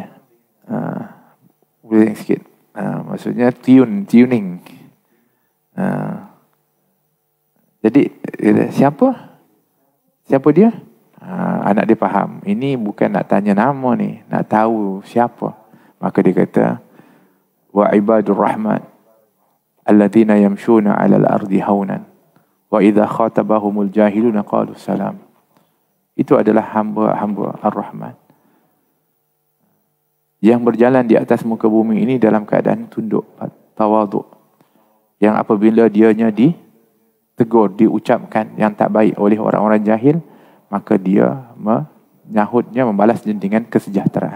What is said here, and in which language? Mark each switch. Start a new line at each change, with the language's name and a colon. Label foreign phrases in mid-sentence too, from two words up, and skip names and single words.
Malay: Boleh sikit. Maksudnya tuning. Jadi siapa dia? Anak dia faham. Ini bukan nak tanya nama ni, nak tahu siapa. Maka dia kata,
Arabic: وعباد الرحمن الذين يمشون على الأرض هونا وإذا خاطبهم الجاهلون قالوا سلام.
Malay: Itu adalah hamba-hamba Ar-Rahman yang berjalan di atas muka bumi ini dalam keadaan tunduk, tawaduk. Yang apabila dianya ditegur, diucapkan yang tak baik oleh orang-orang jahil, maka dia menyahutnya, membalas dengan kesejahteraan.